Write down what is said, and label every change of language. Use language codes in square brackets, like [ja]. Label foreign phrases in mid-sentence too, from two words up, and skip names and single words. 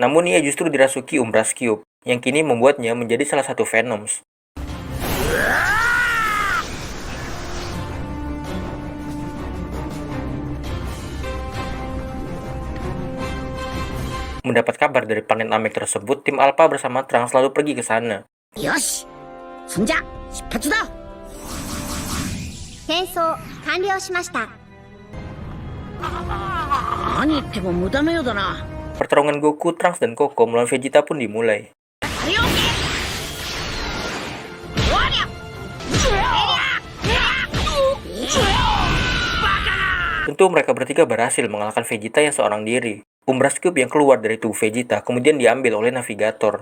[id] Namun ia justru dirasuki Umbras Cube, yang kini membuatnya menjadi salah satu Venoms. Mendapat kabar dari planet Namek tersebut, tim Alpha bersama Trunks lalu pergi ke sana. [ja] よし、それじゃ、出発だ. 転送完了しました。何言っても無駄のようだな。 [id] Pertarungan Goku, Trunks, dan Koko melawan Vegeta pun dimulai. Tentu mereka bertiga berhasil mengalahkan Vegeta yang seorang diri. Umbras Cube yang keluar dari tubuh Vegeta kemudian diambil oleh navigator.